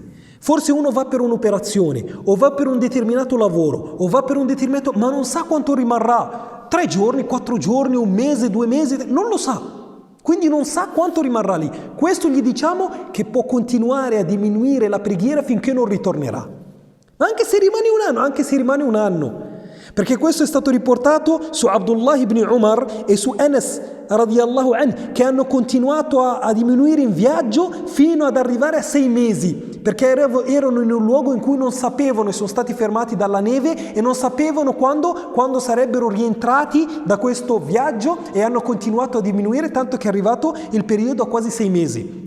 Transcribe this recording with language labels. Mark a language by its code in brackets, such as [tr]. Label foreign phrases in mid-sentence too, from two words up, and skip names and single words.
[it] Forse uno va per un'operazione, o va per un determinato lavoro, o va per un determinato, ma non sa quanto rimarrà. 3 giorni, 4 giorni, 1 mese, 2 mesi, non lo sa. Quindi non sa quanto rimarrà lì. Questo gli diciamo che può continuare a diminuire la preghiera finché non ritornerà. Anche se rimane un anno. Perché questo è stato riportato su Abdullah ibn Umar e su Anas [ar] رضي الله عنه, [it] che hanno continuato a diminuire in viaggio fino ad arrivare a 6 mesi, perché erano in un luogo in cui non sapevano, e sono stati fermati dalla neve e non sapevano quando sarebbero rientrati da questo viaggio, e hanno continuato a diminuire tanto che è arrivato il periodo a quasi 6 mesi.